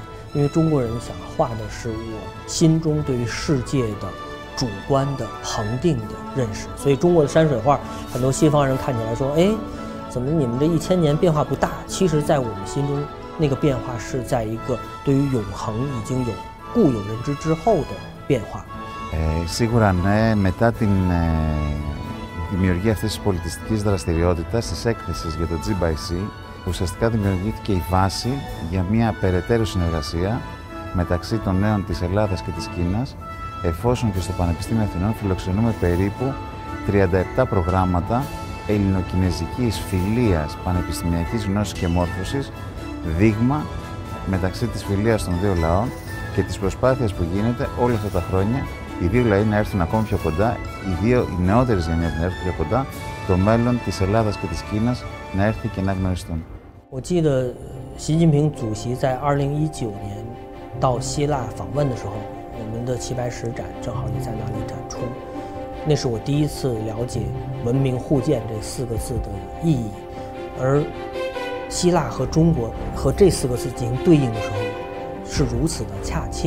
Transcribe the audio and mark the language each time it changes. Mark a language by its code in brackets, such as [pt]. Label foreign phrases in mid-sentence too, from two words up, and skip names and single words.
[zh] 因为中国人想画的是我心中对于世界的主观的恒定的认识。所以中国的山水画，很多西方人看起来说，哎，怎么你们这1000年变化不大？其实在我们心中，那个变化是在一个对于永恒已经有固有认知之后的变化。 [el] Σίγουρα ναι, μετά την δημιουργία αυτής της πολιτιστικής δραστηριότητας, της έκθεσης για το G-by-C, ουσιαστικά δημιουργήθηκε η βάση για μια περαιτέρω συνεργασία μεταξύ των νέων της Ελλάδας και της Κίνας, εφόσον και στο Πανεπιστήμιο Αθηνών φιλοξενούμε περίπου 37 προγράμματα ελληνοκινεζικής φιλίας, πανεπιστημιακής γνώσης και μόρφωσης, δείγμα μεταξύ της φιλίας των δύο λαών και της προσπάθειας που γίνεται όλα αυτά τα χρόνια οι δύο λαοί να έρθουν ακόμη πιο κοντά, οι νεότερες γενιές να έρθουν πιο κοντά, το μέλλον της Ελλάδας και της Κίνας να έρθει και να γνωριστούν. [zh] 我记得习近平主席在2019年到希腊访问的时候，我们的齐白石展正好也在那里展出。那是我第一次了解“文明互鉴”这4个字的意义，而希腊和中国和这4个字进行对应的时候，是如此的恰切。